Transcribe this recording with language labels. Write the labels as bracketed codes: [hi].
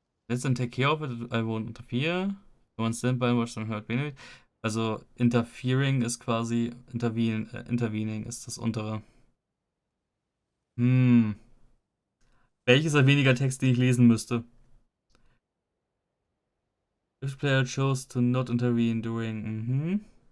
[en] Let's then take care of it. I won't interfere. I won't stand by and watch them hurt Benedict. [de] Also interfering ist quasi intervening ist das untere. Welches ist weniger Text, den ich lesen müsste? [en] If player chose to not intervene during.